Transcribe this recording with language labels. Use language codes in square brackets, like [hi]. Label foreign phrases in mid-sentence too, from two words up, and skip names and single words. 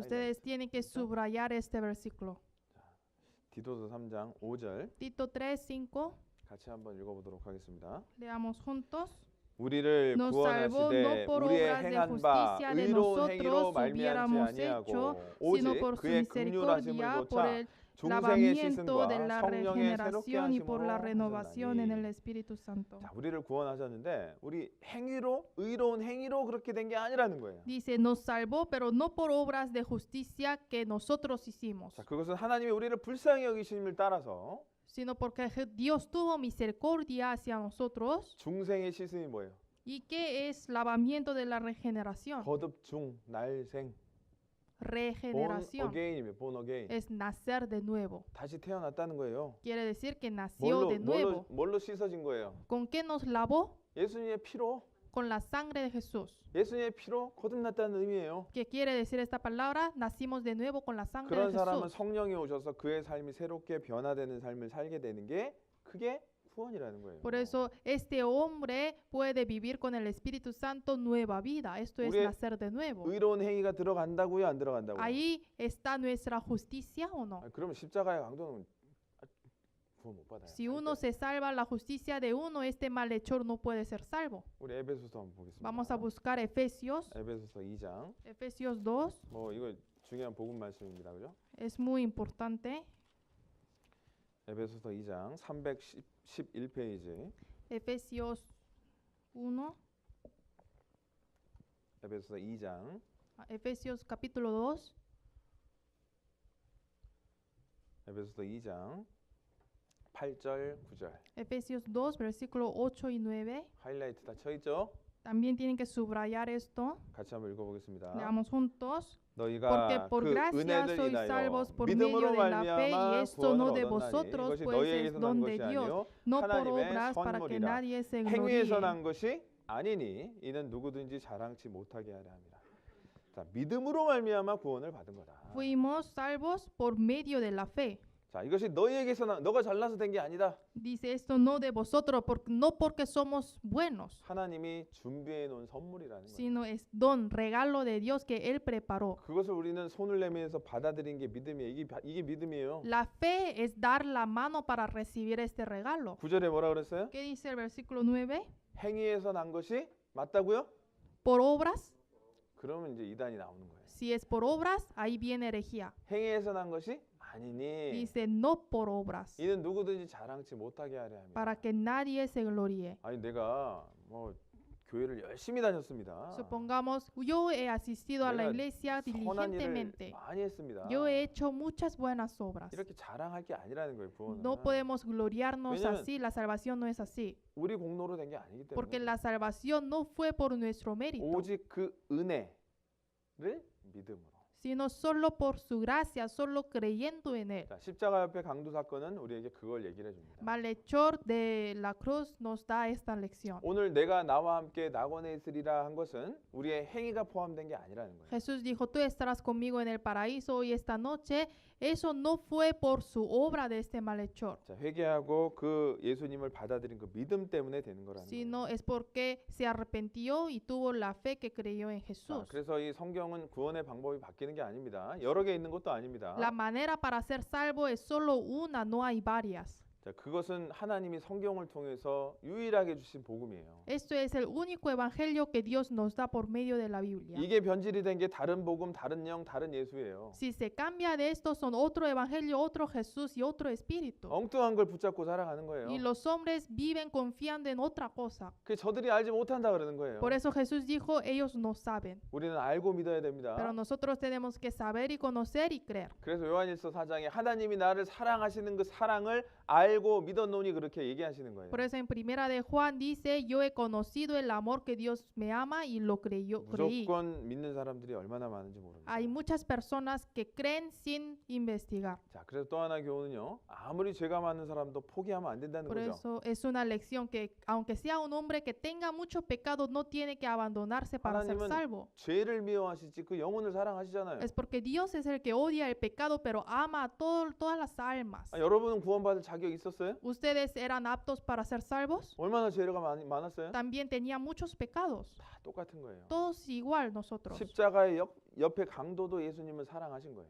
[es] Ustedes tienen que subrayar este versículo. [ko] 디도서 3장 5절 [es] Tito 3, 5, [ko] 같이 한번 읽어보도록 하겠습니다. [es] leamos juntos. [ko] 우리를 [es] Nos salvó no [ko] 구원하시되 [es] por [ko] 우리의 [es] obras de [ko] 행한 바 [es] justicia de [ko] 의로운 행위로 [es] nosotros [ko] 말미암지 [es] hubiéramos [ko] 아니하고 [es] hecho, [ko] 오직 [es] sino por su [ko] 그의 긍휼하심을 [es] misericordia, por [ko] 좇아 [es] el [ko] 중생의 [es] lavamiento de [ko] 씻음과 [es] la [ko] 성령의 새롭게 [es] regeneración y por la [ko] 하심으로 [es] renovación en el [ko] 하셨나니. [es] Espíritu Santo. [ko] 자, 우리를 구원하셨는데 우리 행위로 의로운 행위로 그렇게 된 게 아니라는 거예요. [es] Dice, nos salvó, pero no por obras de justicia que nosotros hicimos, [ko] 자, 그것은 하나님이 우리를 불쌍히 여기심을 따라서 [es] sino porque Dios tuvo misericordia hacia nosotros. [ko] 중생의 씻음이 뭐예요? [es] ¿Y qué es lavamiento de la regeneración? [ko] 거듭 중 날생 born [es] Regeneración [en] again이에요. born again. [es] es nacer de nuevo. [ko] 다시 태어났다는 거예요. [es] Quiere decir que nació de nuevo. [ko] 뭘로 씻어진 거예요? [es] ¿Con qué nos lavó? [ko] 예수님의 피로. [es] Con la sangre de Jesús. [ko] 예수님의 피로 거듭났다는 의미예요. [es] ¿Qué quiere decir esta palabra? Nacimos de nuevo con la sangre de [ko] 그런 사람은 [es] Jesús. [ko] 성령이 오셔서 그의 삶이 새롭게 변화되는 삶을 살게 되는 게 그게 구원이라는 거예요. [es] Por eso este hombre puede vivir con el Espíritu Santo nueva vida. Esto es [ko] 우리의 [es] nacer de nuevo. [ko] 의로운 행위가 들어간다고요, 안 들어간다고요? [es] Ahí está nuestra justicia o no. [ko] 그러면 십자가의 강도는 구원 못 받아요. [es] Si uno se salva la justicia de uno, este malhechor no puede ser salvo. [ko] 우리 에베소서 한번 보겠습니다. [es] Vamos a buscar Efesios, [ko] 에베소서 2장. [es] Efesios 2. [ko] 뭐 이거 중요한 복음 말씀입니다. 그죠? [es] Es muy importante. [ko] 에베소서 2장 311페이지. [es] Efesios 1, [ko] 에베소서 2장 [es] Efesios capítulo 2, [ko] 에베소서 2장 8절 9절. [es] Efesios 2, versículo 8 y 9. [ko] 하이라이트 다 쳐 있죠? [es] También tienen que subrayar esto. [ko] 같이 한번 읽어보겠습니다. [es] Leamos juntos. Porque [ko] 너희가 [es] por [ko] 그 [es] gracia [ko] 은혜를 [es] sois [ko] 인하여 [es] salvos por medio [ko] 믿음으로 [es] de la fe, y [ko] 말미암아 [es] esto no [ko] 구원을 [es] de [ko] 얻었나니 [es] vosotros, [ko] 이것이 [es] pues [ko] 너희에게서 [es] es [ko] 난 [es] don [ko] 것이 [es] de Dios, [ko] 아니요 [es] no por [ko] 하나님의 [es] obras para que [ko] 선물이라. [es] nadie se [ko] 행위에서 [es] gloríe. [ko] 난 것이 아니니 이는 누구든지 자랑치 못하게 하려 함이라. 자, 믿음으로 말미암아 구원을 받은 거다. [es] Fuimos salvos por medio de la fe. [ko] 자, 이것이 너희에게서 너가 잘나서 된 게 아니다. [es] Dice esto no de vosotros, no porque somos buenos, [ko] 하나님이 준비해 놓은 선물이라는 거예요. [es] sino es don, regalo de Dios que Él preparó. [ko] 그것을 우리는 손을 내밀어서 받아들인 게 믿음이에요. 이게 믿음이에요. [es] La fe es dar la mano para recibir este regalo. [ko] 9절에 뭐라 그랬어요? [es] ¿Qué dice el versículo 9? [ko] 행위에서 난 것이 맞다고요? [es] Por obras. [ko] 그러면 이제 이단이 나오는 거예요. [es] Si es por obras, ahí viene herejía. [ko] 행위에서 난 것이 아니니 [es] Dice no por obras, [ko] 이는 누구든지 자랑치 못하게 하려 합니다. [es] para que nadie se gloríe. [ko] 아니 내가 뭐 교회를 열심히 다녔습니다. [es] Supongamos, yo he asistido a la [ko] 내가 [es] iglesia [ko] 선한 일을 [es] diligentemente. [ko] 많이 했습니다. [es] Yo he hecho muchas buenas obras. [ko] 이렇게 자랑할 게 아니라는 거예요. 구원은. [es] No podemos gloriarnos [ko] 왜냐면 [es] así, la salvación no es así. [ko] 우리 공로로 된 게 아니기 [es] Porque [ko] 때문에 [es] la salvación no fue por nuestro mérito, [ko] 오직 그 은혜를 믿음으로. [es] sino solo por su gracia, solo creyendo en Él. [ko] 자, 십자가 옆에 강도 사건은 우리에게 그걸 얘기를 해줍니다. [es] Malhechor de la cruz nos da esta lección. [ko] 오늘 내가 나와 함께 낙원에 있으리라 한 것은 우리의 행위가 포함된 게 아니라는 거예요. [es] Jesús dijo, tú estarás conmigo en el paraíso hoy esta noche. Eso no fue por su obra de este malhechor, [ko] 자, 회개하고 그 예수님을 받아들인 그 믿음 때문에 되는 거라는 거예요. [es] sino es porque se arrepintió y tuvo la fe que creyó en [ko] 자, [es] Jesús. [ko] 그래서 이 성경은 구원의 방법이 바뀌는 게 아닙니다. 여러 개 있는 것도 아닙니다. [es] La manera para ser salvo es solo una, no hay varias. [ko] 자, 그것은 하나님이 성경을 통해서 유일하게 주신 복음이에요. [es] Esto es el único evangelio que Dios nos da por medio de la Biblia. [ko] 이게 변질이 된 게 다른 복음, 다른 영, 다른 예수예요. [es] Si se cambia de esto, son otro evangelio, otro Jesús y otro espíritu. [ko] 엉뚱한 걸 붙잡고 살아가는 거예요. [es] Y los hombres viven confiando en otra cosa. [ko] 그 저들이 알지 못한다 그러는 거예요. [es] Por eso Jesús dijo, ellos no saben. [ko] 우리는 알고 믿어야 됩니다. [es] Pero nosotros tenemos que saber y conocer y creer. [ko] 그래서 요한일서 4장에 하나님이 나를 사랑하시는 그 사랑을 알고 믿었노니 그렇게 얘기하시는 거예요. [es] Por eso en primera de Juan dice, yo he conocido el amor que Dios me ama y lo creí. [ko] 무조건 믿는 사람들이 얼마나 많은지 모릅니다. [es] Hay muchas personas que creen sin investigar. [ko] 자, 그래서 또 하나 교훈은요. 아무리 죄가 많은 사람도 포기하면 안 된다는 [es] Por [ko] 거죠. [es] eso es una lección que aunque sea un hombre que tenga mucho pecado, no tiene que abandonarse para ser [ko] 하나님은 [es] salvo. [ko] 죄를 미워하시지 그 영혼을 사랑하시잖아요. [es] Es porque Dios es el que odia el pecado, pero ama a todas las almas. [ko] 여러분은 구원받을 자격 있었어요? [es] ¿Ustedes eran aptos para ser salvos? [ko] 얼마나 죄가 많았어요? [es] También tenían muchos pecados. [ko] 다 똑같은 거예요. [es] Todos igual nosotros. [ko] 십자가의 옆에 강도도 예수님을 사랑하신 거예요.